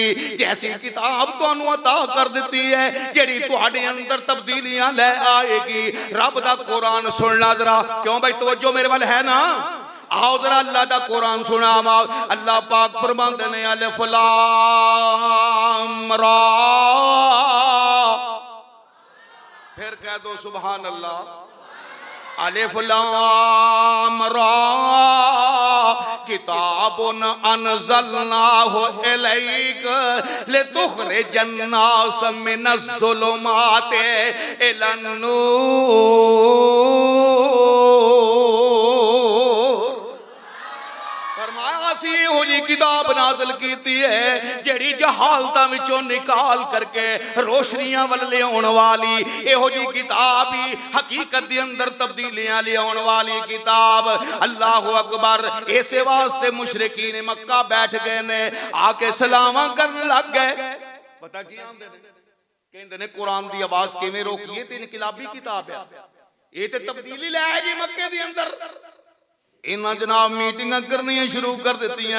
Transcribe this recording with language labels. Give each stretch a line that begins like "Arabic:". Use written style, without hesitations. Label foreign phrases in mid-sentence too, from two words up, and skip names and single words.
Punjabi: جیسی کتاب تہانوں عطا کر دتی ہے جیہڑی تہاڈے اندر تبدیلیاں لے آئے گی. رب دا قرآن سننا ذرا، کیوں بھائی توجہ میرے ول ہے نا. آؤ ذرا اللہ دا قرآن سناواں۔ اللہ پاک فرماتے نے
Arabic: ألف لام را,
Punjabi: فیر کہہ دو
Arabic: سبحان الله. ألف لام را كتاب أنزلناه إليك لتخرج الناس من الظلمات إلى النور.
Punjabi: ہو جی کتاب نازل کیتی ہے جیہڑی جہالتاں وچوں نکال کر کے روشنیاں ول لیاؤن والی. ایہو جی کتاب ہی حقیقت دے اندر تبدیلیاں لیاؤن والی کتاب.
Arabic: الله أكبر.
Punjabi: ایسے واسطے مشرکین مکہ بیٹھ گئے نے، آکے سلاما کرن لگ گئے. پتا کی آندے نے کہندے نے قرآن دی آواز کویں روکیے، تے انقلابی کتاب ہے، یہ تے تبدیلی لے آئے گی مکے دے اندر. انہاں جناب میٹنگاں کرنیاں شروع کر دتیاں.